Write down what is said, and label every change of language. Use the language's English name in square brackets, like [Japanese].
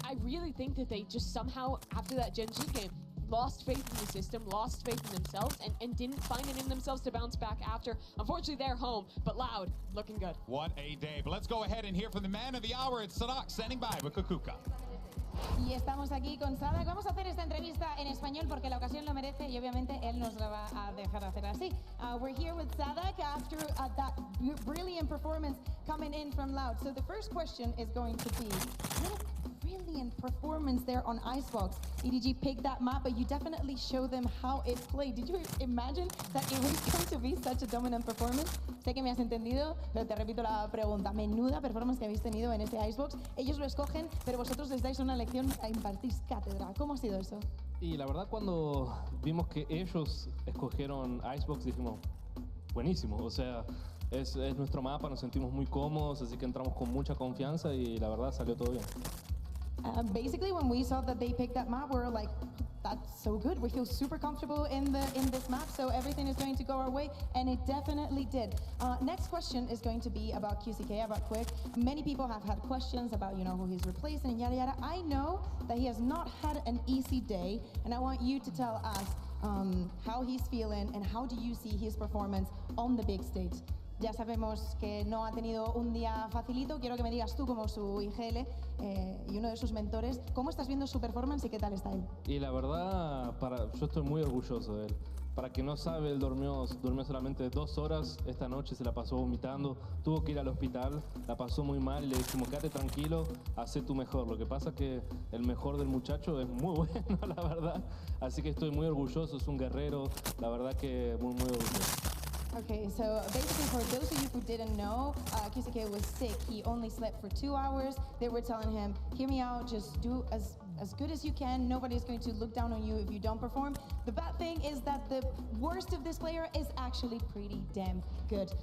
[English] I really think that they just somehow, after that Genji game, lost faith in the system, lost faith in themselves, and didn't find it in themselves to bounce back after. Unfortunately, they're home, but Loud, looking good. What a day. But let's go ahead and hear from the man of the hour. It's Sadak standing by with Kukuka. [Spanish] Y estamos aquí con Sadak. Vamos a hacer esta entrevista en español porque la ocasión lo merece y obviamente él nos la va a dejar hacer así. [English] We're here with Sadak after that brilliant performance coming in from Loud. So the first question is going to be, what a brilliant performance there on Icebox. EDG picked that map, but you definitely show them how it played. Did you imagine that it was going to be such a dominant performance? [Spanish] Sé que me has entendido, pero te repito la pregunta. Menuda performance que habéis tenido en este Icebox. Ellos lo escogen, pero vosotros les dais una lección, impartís cátedra. ¿Cómo ha sido eso? Y la verdad, cuando vimos que ellos escogieron Icebox, dijimos, buenísimo, o sea, es nuestro mapa, nos sentimos muy cómodos, así que entramos con mucha confianza y la verdad salió todo bien. [English] Basically, when we saw that they picked that map, we were like, that's so good. We feel super comfortable in this map, so everything is going to go our way, and it definitely did. Next question is going to be about QCK, about Quick. Many people have had questions about, you know, who he's replacing, yada yada. I know that he has not had an easy day, and I want you to tell us how he's feeling and how do you see his performance on the big stage. [Spanish] Ya sabemos que no ha tenido un día facilito. Quiero que me digas tú, como su IGL y uno de sus mentores, ¿cómo estás viendo su performance y qué tal está él? Y la verdad, yo estoy muy orgulloso de él. Para quien no sabe, él durmió solamente 2 horas. Esta noche se la pasó vomitando, tuvo que ir al hospital, la pasó muy mal y le dijimos, quédate tranquilo, haz tu mejor. Lo que pasa es que el mejor del muchacho es muy bueno, la verdad. Así que estoy muy orgulloso, es un guerrero, la verdad que muy orgulloso. [English] Okay, so basically for those of you who didn't know, QCK was sick. He only slept for 2 hours. They were telling him, hear me out, just do as good as you can. Nobody's going to look down on you if you don't perform. The bad thing is that the worst of this player is actually pretty damn good.